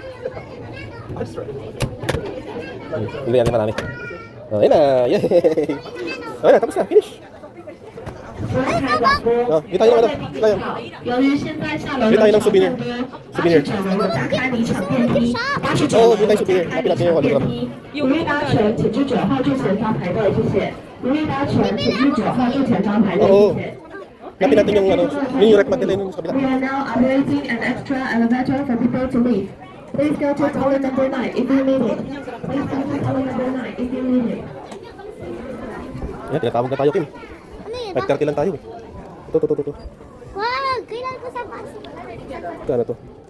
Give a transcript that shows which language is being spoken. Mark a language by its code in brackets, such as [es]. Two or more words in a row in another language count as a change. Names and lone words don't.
[tl] Hindi yan marami. Oh, yun na. Yay! Oh, na, tapos na. Finish. Oh, dito tayo ng ano. Dito tayo ng souvenir. Souvenir. Oh, dito tayo souvenir. Kapit natin yung hologram. [zh] 如欲搭乘，请至9号最前方排队，谢谢。如欲搭乘，请至9号最前方排队，谢谢。 [tl] Kapit natin yung ano. Yung rep natin yung sa kabila. [en] We are now operating an extra elevator for people to leave. Please go to tower number 9 if you need it. Please go to tower number 9 if you need it. [tl] Yan, tinatawag na tayo, Kim. Ano yun? 5:30 lang tayo eh. Ito. Wow, kailan ko sa bus?